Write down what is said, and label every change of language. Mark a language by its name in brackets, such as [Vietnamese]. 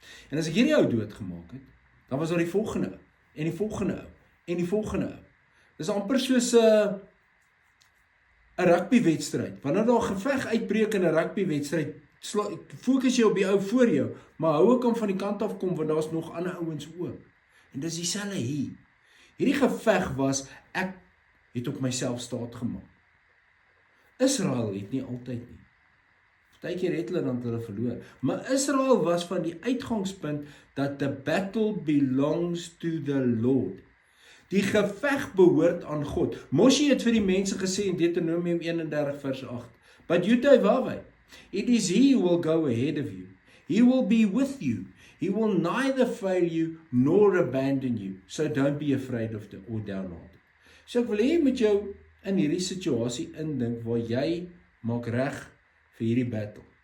[Afrikaans] En as ek hierdie ou doodgemaak het, dan was daar die volgende ou, en die volgende ou, en die volgende ou. Dis amper soos 'n rugbywedstryd. Wanneer daar 'n geveg uitbreek in 'n rugbywedstryd, fokus jy op die ou voor jou, maar hou kan van die kant af kom, want daar's nog ander ouens ook. En dis dieselfde hier. Hierdie geveg was, ek het op myself staat gemaak. Israel het nie altyd nie. Partykeer het hulle verloor. Maar Israel was van die uitgangspunt dat [English] the battle belongs to the Lord. [Afrikaans] Die geveg behoort aan God. Moshe het vir die mense gesê in Deuteronomium 31 vers 8. [English] But Yutevave, it is he who will go ahead of you. He will be with you. He will neither fail you nor abandon you. So don't be afraid of or downhearted. [Afrikaans] So ek wil hê jy moet jou in hierdie situasie indink waar jy maak reg vir hierdie battle.